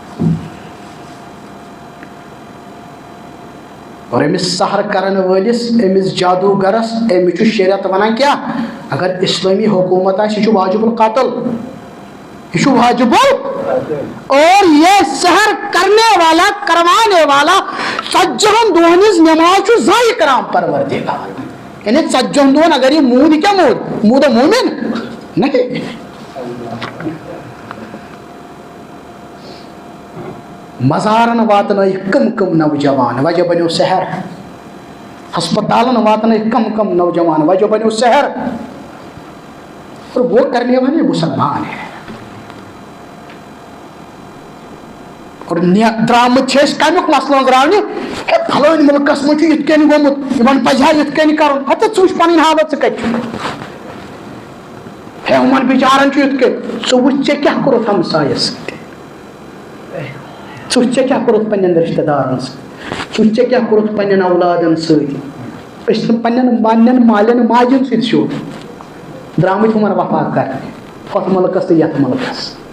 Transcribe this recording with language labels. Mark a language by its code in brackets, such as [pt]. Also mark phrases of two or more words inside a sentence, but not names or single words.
[ks] اور أمِس سحر کرن وٲلِس أمِس جادوگرس أمِس چھُ شریعت ونان کیٛاہ اگر اسلٲمی حکوٗمت آسہِ یہِ چھُ واجب القتل یہ چھُ واجب [ur] اور یہ سحر کرنے والا کروانے والا [ks] 40 دۄہن ہٕنٛز نٮ۪ماز چھُ ضایع کران پروردگار یعنی 40 دۄہن اگر یہ موٗد کیٛاہ موٗد موٗمِن نہیں مزارن واتنٲیِکھ کم نوجوان وجہ بنیو سحر ہسپتالن واتنٲیِکھ کم نوجوان وجہ بنیو سحر [ur] اور وہ کرنے والے مسلمان ہیں [ks] اور درامت چھِ أسۍ کمیُک مسلہٕ درٛاونہِ ہے فلٲنۍ مُلکس منٛز چھُ یِتھ کٔنۍ گوٚمُت یِمن پزِ ہا یِتھ کٔنۍ کرُن ہتہٕ ژٕ وٕچھ پنٕنۍ حالت ژٕ کتہِ چھُکھ ہے یِمن بِچارن چھُ یِتھ کٔنۍ ژٕ وٕچھ ژےٚ کیٛاہ کوٚرُتھ ہمسایس سۭتۍ ژٕ وٕچھ ژےٚ کیٛاہ کوٚرُتھ پننٮ۪ن رشتہٕ دارن سۭتۍ ژٕ وٕچھ ژےٚ کیٛاہ کوٚرُتھ پننٮ۪ن اولادن سۭتۍ أسۍ چھِنہٕ پننٮ۪ن مالٮ۪ن ماجٮ۪ن سۭتۍ سیوٚد درٛامٕتۍ یِمن وفا کرنہِ ہۄتھ مُلکس تہٕ یتھ مُلکس